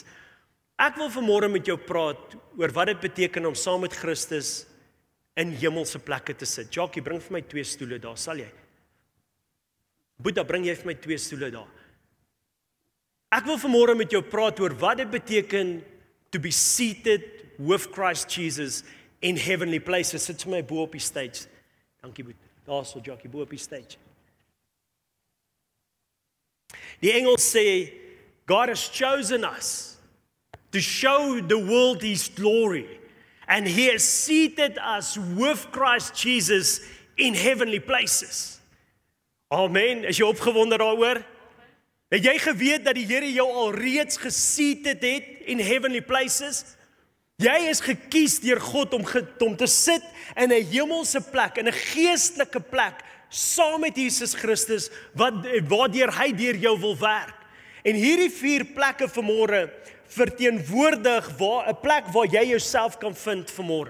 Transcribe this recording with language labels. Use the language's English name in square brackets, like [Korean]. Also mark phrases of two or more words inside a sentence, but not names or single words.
[Afrikaans] Ek wil vanmôre met jou praat oor wat dit beteken om saam met Christus in hemelse plekke te sit. Jackie, bring vir my 2 stoele daar, sal jy? Boeta, bring jy vir my 2 stoele daar. Ek wil vanmôre met jou praat oor wat dit beteken [English] to be seated with Christ Jesus in heavenly places. [Afrikaans] Sit vir my bo op die stage. Dankie Boeta. Daar so Jackie, bo op die stage. Die Engels sê, [English] God has chosen us to show the world His glory. And He has seated us with Christ Jesus in heavenly places. Amen. [Afrikaans] Is jy opgewonde daaroor? Het jy geweet dat die Here jou al reeds geseated het [English] in heavenly places? [Afrikaans] Jy is gekies deur God om te sit in 'n hemelse plek, in 'n geestelike plek, saam met Jesus Christus, waardeur hy deur jou wil werk. En hierdie 4 plekke vanmôre verteenwoordig 'n plek waar jy jouself kan vind vanmôre.